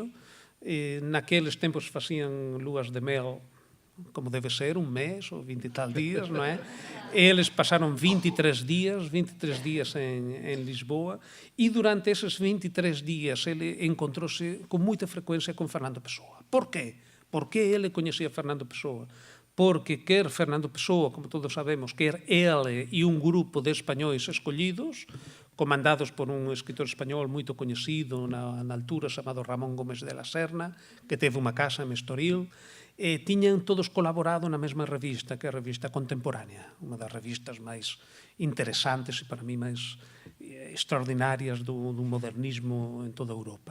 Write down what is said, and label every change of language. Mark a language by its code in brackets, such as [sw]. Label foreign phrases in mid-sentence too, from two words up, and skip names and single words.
[gl] Naqueles tempos facían lúas de mel como debe ser, un mes ou 20 e tal días, non é? Eles pasaron 23 días en Lisboa e durante eses 23 días ele encontrouse con moita frecuencia con Fernando Pessoa. Por qué? Por que ele coñecía Fernando Pessoa? Porque quer Fernando Pessoa, como todos sabemos, quer ele e un grupo de españois escollidos, comandados por un escritor español moito coñecido na altura, chamado Ramón Gómez de la Serna, que teve unha casa en Estoril, tiñan todos colaborado na mesma revista, que é a Revista Contemporánea, unha das revistas máis interesantes e para mí máis extraordinarias do modernismo en toda Europa.